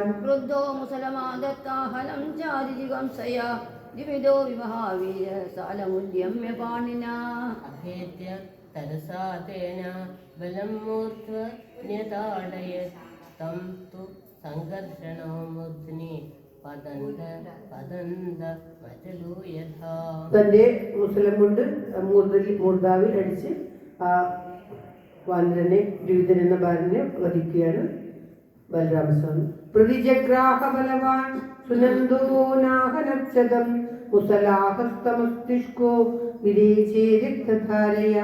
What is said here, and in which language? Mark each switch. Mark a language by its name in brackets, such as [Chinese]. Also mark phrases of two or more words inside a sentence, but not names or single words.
[Sanskrit] क्रुद्धो मुसलमादत्ताहलं चारिजिगंसया द्विविधो विमहावीर सालमुद्यम्य पाणिना. अभेद्य तरसा तेन बलं मूर्ध्व न्यताडयत् तं तु सङ्घर्षणो मूर्ध्नि പതന്ത മറ്റലു യഥാ. [Malayalam] തന്റെ മുസലം കൊണ്ട് മൂർധാവിൽ അടിച്ച് ആ വാനരനെ ദ്വിവിധൻ എന്ന ബാലനെ വധിക്കുകയാണ് ബലരാമസ്വാമി. [Sanskrit] പ്രതിജഗ്രാഹ ബലവാൻ സുനന്ദോ നാഹനക്ഷതം മുസലാഹസ്തമസ്തിഷ്കോ വിരേചേ രക്തധാരയാ.